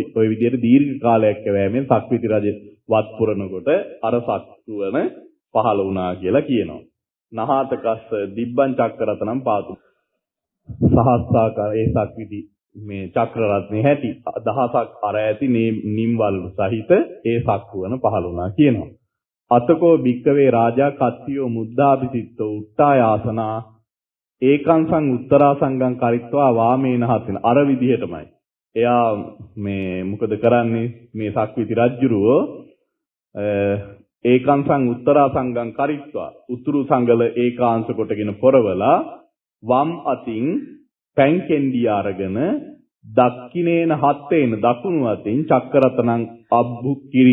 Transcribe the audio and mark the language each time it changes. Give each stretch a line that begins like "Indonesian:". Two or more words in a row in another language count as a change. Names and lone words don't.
Sinhala: ඔය විදිහට දීර්ඝ කාලයක් යෑමෙන් සක්විති රජ වත් පුරනකොට අර සක්තුවන පහළ වුණා කියලා කියනවා.
Pali: නහාතකස්ස දිබ්බං චක්කරතනම් පාතුර.
Sinhala: සහස්‍රාකාර ඒ සක්විති මේ චක්‍ර රත්නේ හැටි දහසක් අර ඇති නිම්වල සහිත ඒ සක්කුවන පහළ වුණා කියනවා.
Pali: අතකෝ භික්කවේ රාජා කත්තියෝ මුද්ධාභිසිත්තෝ උට්ටායාසනා ඒකංසං උත්තරාසංගම් කරිත්වා වාමේන හතින.
Sinhala: අර විදිහටමයි. එයා මේ මොකද කරන්නේ මේ සක්විති රජුරෝ
Pali: ඒකංසං උත්තරාසංගම් කරිත්වා
Sinhala: උතුරු සංගල ඒකාංශ කොටගෙන පොරවලා වම් අතින් පැන් කෙන්ඩිය අරගෙන
Pali: දක්ඛිනේන හත්තේන
Sinhala: දකුණු අතින්
Pali: චක්කරතනං අබ්බුක්කිරි.